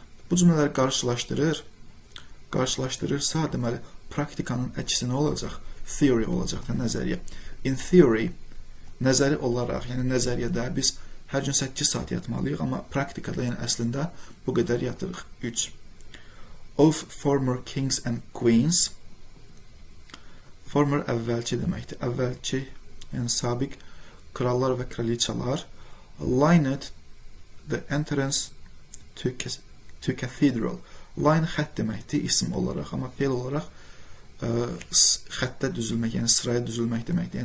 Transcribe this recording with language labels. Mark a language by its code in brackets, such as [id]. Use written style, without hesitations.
[az] Bu cümlələri qarşılaşdırırsa, deməli, praktikanın əksi nə olacaq? Theory olacaq da, nəzəriyyə. [en] In theory, [az] nəzəri olaraq, yəni nəzəriyyədə biz hər gün 8 saat yatmalıyıq, amma praktikada, yəni əslində bu qədər yatırıq. 3. [en] Of former kings and queens. [az] Former əvvəlki deməkdir. Əvvəlki, yəni sabiq krallar və kraliçalar [en] lined the entrance to cathedral. [az] Line xətt deməkdir, isim olaraq, amma fe'l olaraq xəttə düzülmək, yəni sıraya düzülmək deməkdir.